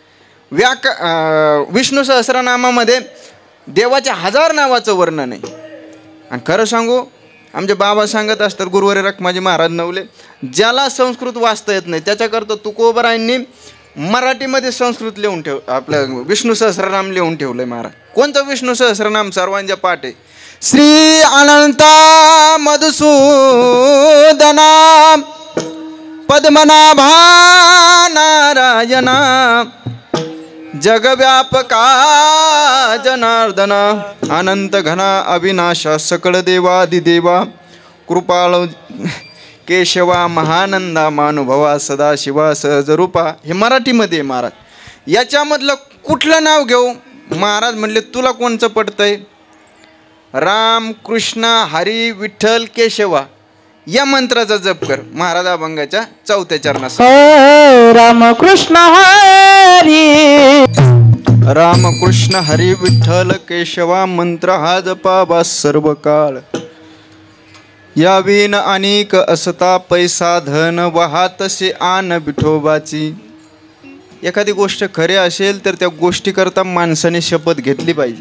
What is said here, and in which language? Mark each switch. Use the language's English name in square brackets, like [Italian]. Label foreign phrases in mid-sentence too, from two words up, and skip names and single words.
[Marathi] विष्णू सहस्रनामामध्ये देवाच्या 1000 नावाचं वर्णन आहे. आणि खरं सांगू, आमचे बाबा सांगत असतात, गुरुवारी रखमाजी महाराज नवले, ज्याला संस्कृत वाचता येत नाही त्याच्याकरता तुकोबरायांनी मराठीमध्ये संस्कृत लिहून आपलं विष्णू सहस्रनाम लिहून ठेवलं आहे महाराज. कोणतं विष्णू सहस्रनाम? सर्वांच्या पाठ आहे. श्री अनंता मधुसूदना पद्मनाभा नारायणा जगव्यापका जनार्दना अनंत घना अविनाशा सकळ देवादिदेवा कृपाळ केशवा महानंदा मानुभवा सदाशिवा सहजरूपा. हे मराठीमध्ये आहे महाराज. याच्यामधलं कुठलं नाव घेऊ? महाराज म्हणले तुला कोणचं पडतंय? राम कृष्ण हरी विठ्ठल केशवा या मंत्राचा जप कर. महाराज अभंगाच्या 4थ्या चरणात राम कृष्ण हरी रामकृष्ण हरी विठ्ठल केशवा मंत्र हा जपावा सर्व काळ. या विण अनेक असता पैसा धन वाहातसे आन विठोबाची. एखादी गोष्ट खरी असेल तर त्या गोष्टीकरता माणसाने शपथ घेतली पाहिजे.